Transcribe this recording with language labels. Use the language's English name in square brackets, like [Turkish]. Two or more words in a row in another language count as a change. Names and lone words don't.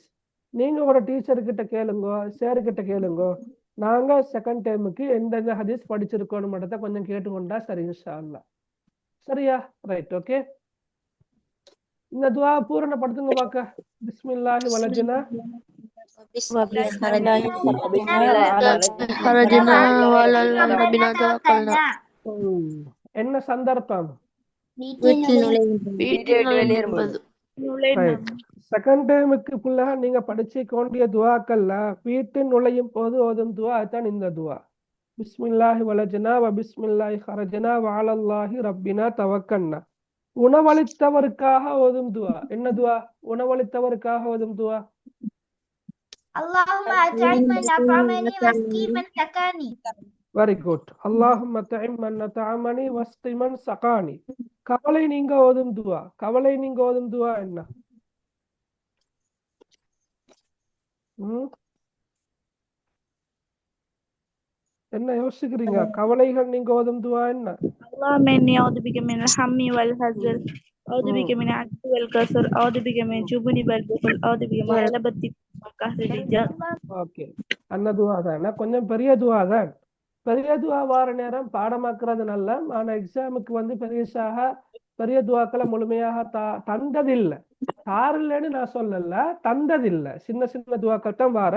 [Tamil] நீங்க ஒரு டீச்சர் கிட்ட கேளுங்க, சார் கிட்ட கேளுங்க, நாங்க [English] second time [Tamil] எந்தெந்த ஹதீஸ் படிச்சிருக்கோம் மட்டும் கொஞ்சம் கேட்டுக்கொண்டா சரி [Arabic] إن شاء الله. [Tamil] சரியா? [English] right, okay. [Tamil] இந்த துவா பூரணப்படுத்துங்க பாக்க. [Arabic] بسم الله ولجنا خرجنا وعلى بنا توكلنا. [Tamil] என்ன சந்தர்ப்பம்? வீட்டில் நுழையும்போது. [English] second time full [Tamil] நீங்க படிச்சு கொண்டிய துவாக்கள்ல வீட்டு நுழையும் போது ஓதும் துவா தான் இந்த துவா. [Arabic] بسم الله ولجنا وبسم الله خرجنا وعلى الله ربنا توكلنا. [Tamil] உணவளித்தவருக்காக ஓதும் துவா. என்ன துவா? உணவளித்தவருக்காக ஓதும் துவா. [Arabic] اللهم أطعم من أطعمني واسقي من سقاني. [English] very good. [Arabic] اللهم أطعم من أطعمني واسق من سقاني. [Tamil] கவலை நீங்க ஓதும் துவா. கவலை நீங்க ஓதும் துவா என்ன? என்ன யோசிக்கிறீங்க? கவலைகள் நீங்க ஓதும் துவா என்ன? [Arabic] اللهم إني أعوذ بك من الهم والحزن، أعوذ بك من العجز والكسل، أعوذ بك من الجبن والبخل، أعوذ بك من غلبة الدين وقهر الرجال. [Tamil] ஓகே, அந்த துவா தான். கொஞ்சம் பெரிய துவா தான். பெரிய துவா வார நேரம் பாடமாக்குறது நல்ல. ஆனா எக்ஸாமுக்கு பெரிய துவாக்களை முழுமையாக தந்ததில்லை. தாரில்லைன்னு நான் சொல்லல, தந்ததில்லை. சின்ன சின்ன துவாக்கள் தான் வார.